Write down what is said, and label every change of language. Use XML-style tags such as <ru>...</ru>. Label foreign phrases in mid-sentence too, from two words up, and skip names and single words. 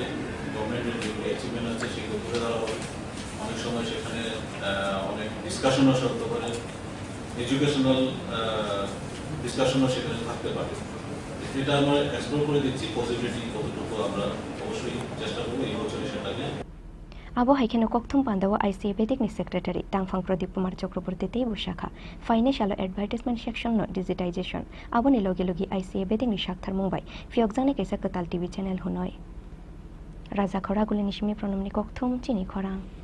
<bn>গভর্নমেন্টের যেগুলি অ্যাচিভমেন্ট আছে সেগুলো তুলে ধরা হবে। অনেক সময় সেখানে অনেক ডিসকাশনও চলতে পারে,</bn> <en>educational discussion</en> <bn>সেখানে থাকতে পারে। এটা আমরা এক্সপ্লোর করে দিচ্ছি পসিবিলিটি কতটুকু, আমরা অবশ্যই চেষ্টা করবো এই বছরে সেটাকে।</bn> <trp>Abo haikeno kokthum pandawa ICA Vedic ni secretary Tangphang Pradip Kumar Chakraborty te bushakha</trp> <en>financial advertisement section</en> <trp>no digitization abo ni logi ICA Vedic ni shakthar mumbai fiokjang kaisa katal</trp> <en>TV channel</en> <trp>hunoi raja khora guli nishimi pranamni kokthum chini khorang</trp>